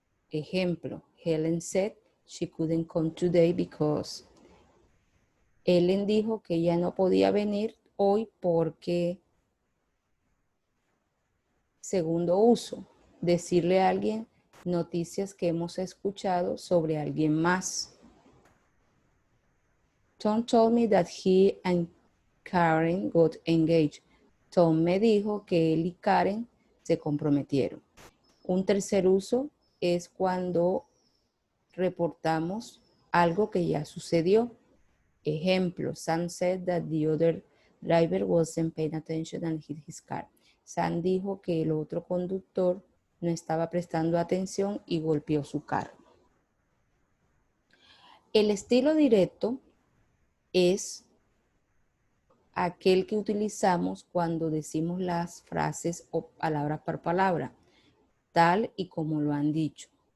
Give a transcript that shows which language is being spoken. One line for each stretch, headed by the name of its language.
English: Ejemplo, Helen said she couldn't come today because.
Spanish: Helen dijo que ella no podía venir hoy porque. Segundo uso, decirle a alguien noticias que hemos escuchado sobre alguien más.
English: Tom told me that he and Karen got engaged.
Spanish: Tom me dijo que él y Karen se comprometieron. Un tercer uso es cuando reportamos algo que ya sucedió.
English: Ejemplo, Sam said that the other driver wasn't paying attention and hit his car.
Spanish: Sam dijo que el otro conductor no estaba prestando atención y golpeó su carro. El estilo directo es aquel que utilizamos cuando decimos las frases o palabra por palabra, tal y como lo han dicho.